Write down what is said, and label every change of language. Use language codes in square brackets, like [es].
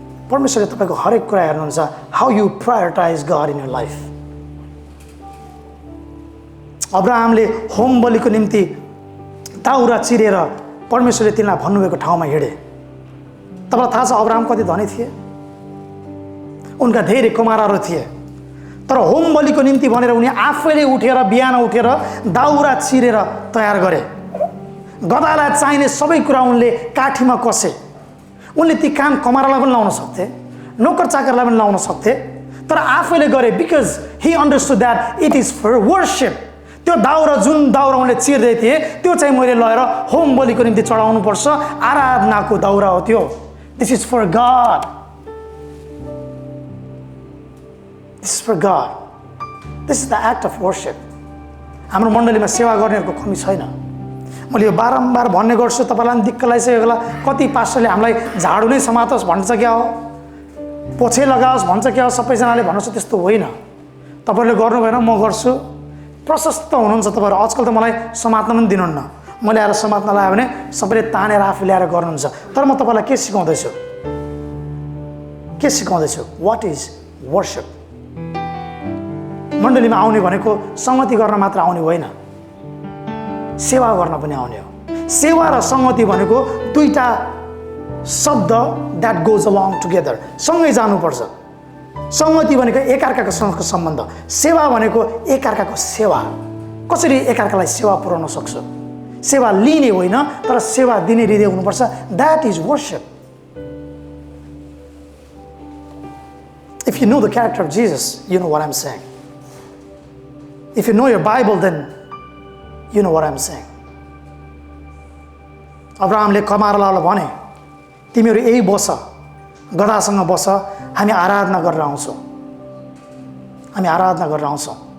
[ne] परमेश्वरले तपाईँको हरेक कुरा हेर्नुहुन्छ, [en] how you prioritize God in your life. [ne] अब्राहमले home बलिको निम्ति दाउरा चिरेर परमेश्वरले तिनलाई भन्नुभएको ठाउँमा हिँडे। तपाईँलाई थाहा छ अब्राहम कति धनी थिए? उनका धेरै कुमारहरू थिए, तर होम बलिको निम्ति भनेर उनी आफैले उठेर बिहान उठेर दाउरा चिरेर तयार गरे। गधालाई चाहिने सबै कुरा उनले काठीमा कसे। उनले ती काम कमारालाई पनि लाउन सक्थे, नोकर चाकरलाई पनि लाउन सक्थे, तर आफैले गरे [en] Because he understood that it is for worship. [ne] त्यो दाउरा, जुन दाउरा उनले चिर्दै थिए, त्यो चाहिँ मैले लगेर होम बलिको निम्ति चढाउनु पर्छ, आराधनाको दाउरा हो त्यो। [en] This is for God, this is for God, this is the act of worship. [ne] हाम्रो मण्डलीमा सेवा गर्नेहरूको कमी छैन। मैले यो बारम्बार भन्ने गर्छु, तपाईँलाई पनि दिक्क लागिसकेको होला। कति पास्टरले हामीलाई झाडु नै समातोस् भन्छ क्या हो, पोछे लगाओस् भन्छ क्या हो, सबैजनाले भन्नुहोस् त्यस्तो होइन। तपाईँहरूले गर्नु भएन, म गर्छु। प्रशस्त हुनुहुन्छ तपाईँहरू। आजकल त मलाई समात्न पनि दिनुहुन्न। मैले आएर समात्न लगायो भने सबैले तानेर आफू ल्याएर गर्नुहुन्छ। तर म तपाईँलाई के सिकाउँदैछु? के सिकाउँदैछु? [en] What is worship? [ne] मण्डलीमा आउने भनेको संगति गर्न मात्र आउने होइन, सेवा गर्न पनि आउने हो। सेवा र संगति भनेको दुईटा शब्द [en] that goes along together, [ne] सँगै जानुपर्छ। संगति भनेको एकअर्काको सम्बन्ध, सेवा भनेको एकअर्काको सेवा। कसरी एकअर्कालाई सेवा पुर्याउन सक्छ? सेवा लिने होइन, तर सेवा दिने हृदय हुनुपर्छ। [en] That is worship. If you know the character of Jesus, you know what I am saying. If you know your Bible, then you know what I'm saying. [ne] अब्राहमले कमारालाई भने, तिमीहरू यही बस, गधासँग बस, हामी आराधना गरेर आउँछौँ, हामी आराधना गरेर आउँछौँ।